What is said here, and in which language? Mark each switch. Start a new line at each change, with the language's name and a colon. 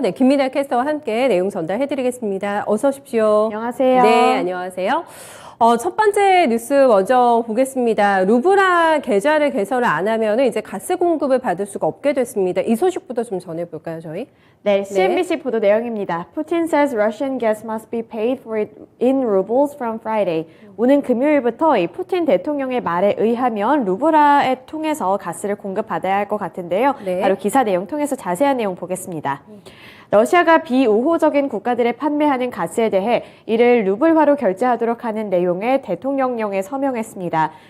Korean: 네, 김민아 캐스터와 함께 내용 전달해드리겠습니다. 어서 오십시오. 안녕하세요. 네, 안녕하세요. 첫 번째 뉴스 먼저 보겠습니다. 루브라 계좌를 개설을 안 하면 이제 가스 공급을 받을 수가 없게 됐습니다. 이 소식부터 좀 전해볼까요, 저희? 네, CNBC 보도 내용입니다.
English: Putin says Russian gas must be paid for it in rubles from Friday.
Korean: 오는 금요일부터 이 푸틴 대통령의 말에 의하면 루브라에 통해서 가스를 공급받아야 할 것 같은데요. 네. 바로 기사 내용 통해서 자세한 내용 보겠습니다. 러시아가 비우호적인 국가들에 판매하는 가스에 대해 이를 루블화로 결제하도록 하는 내용의 대통령령에 서명했습니다.